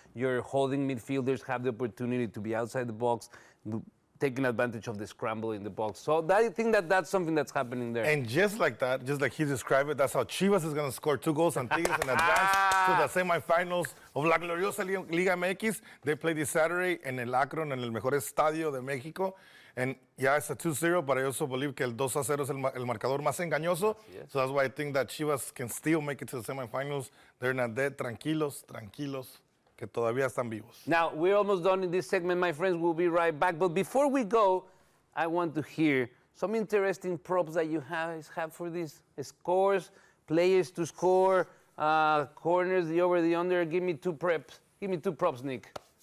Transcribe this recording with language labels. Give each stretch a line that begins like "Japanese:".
English: Your holding midfielders have the opportunity to be outside the box, taking advantage of the scramble in the box. So I think that's something that's happening there. And just like that, just like he described it, that's how Chivas is going to score 2 goals and Tigres in advance to the semifinals of La Gloriosa Liga MX. They play this Saturday in El Akron,
Spanish: en el mejor estadio de México.
English: And yeah, it's a 2-0, but I also believe
Spanish: que el 2-0 es el marcador más engañoso.
English: So that's why I think that Chivas can still make it to the semifinals. They're not dead.
Spanish: Tranquilos, que todavía están vivos.
English: Now, we're almost done in this segment, my friends. We'll be right back. But before we go, I want to hear some interesting props that you guys have for this. Scores, players to score, corners, the over, the under. Give me 2 preps. Give me 2 props, Nick.